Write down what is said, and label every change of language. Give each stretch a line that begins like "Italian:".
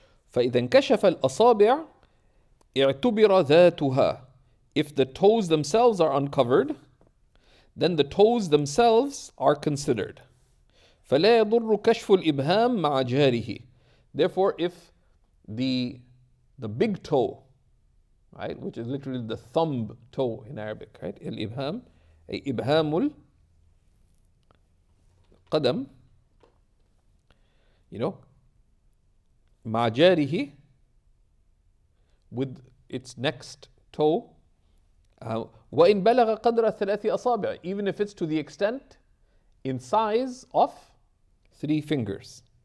Arabic: فإذا انكشف الأصابع اعتبر ذاتها.
English: If the toes themselves are uncovered, then the toes themselves are considered.
Arabic: فلا يضر كشف الإبهام مع جاره.
English: Therefore, if the big toe, right, which is literally the thumb toe in Arabic, right,
Arabic: الإبهام, أي إبهام القدم,
English: you know,
Arabic: مع جاره,
English: with its next toe,
Arabic: وإن بلغ قدر 3 أصابع,
English: even if it's to the extent in size of 3 fingers.